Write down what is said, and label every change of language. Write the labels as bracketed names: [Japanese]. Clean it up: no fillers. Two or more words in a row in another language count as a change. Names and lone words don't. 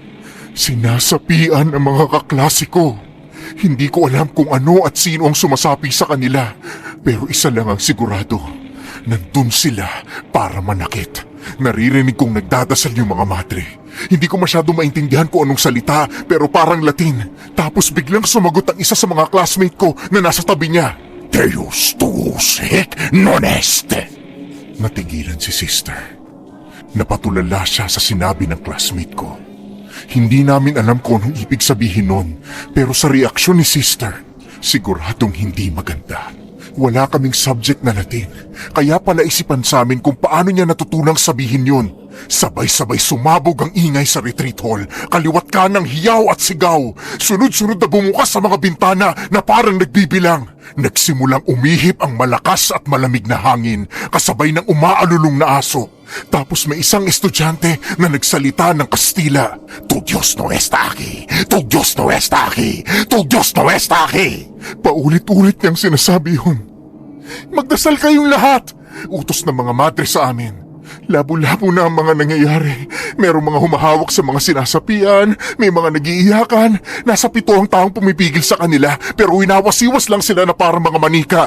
[Filipino] Sinasapian ang mga kaklase ko. Hindi ko alam kung ano at sino ang sumasapi sa kanila. Pero isa lang ang sigurado. Nandun sila para manakit. Naririnig kong nagdadasal yung mga madre. Hindi ko masyado maintindihan kung anong salita pero parang Latin. Tapos biglang sumagot ang isa sa mga classmate ko na nasa tabi niya. [Latin] Deus tuus hic non est. [Filipino] Natigilan si sister. Napatulala siya sa sinabi ng classmate ko. Hindi namin alam kung anong ibig sabihin nun, pero sa reaksyon ni sister, siguradong hindi maganda. Wala kaming subject na Latin, kaya pala isipan sa amin kung paano niya natutunang sabihin yun. Sabay-sabay sumabog ang ingay sa retreat hall, kaliwat kanang hiyaw at sigaw. Sunod-sunod na bumukas sa mga bintana na parang nagbibilang. Nagsimulang umihip ang malakas at malamig na hangin, kasabay ng umaalulong na aso. Tapos may isang estudyante na nagsalita ng Kastila. [Spanish] Tu Dios no está aquí! Tu Dios no está aquí! Tu Dios no está aquí! [Filipino] Paulit-ulit niyang sinasabi yun. Magdasal kayong lahat! Utos ng mga madre sa amin. Labo-labo na ang mga nangyayari. Merong mga humahawak sa mga sinasapian, may mga nagiiyakan. Nasa 7 ang taong pumipigil sa kanila pero winawasiwas lang sila na parang mga manika.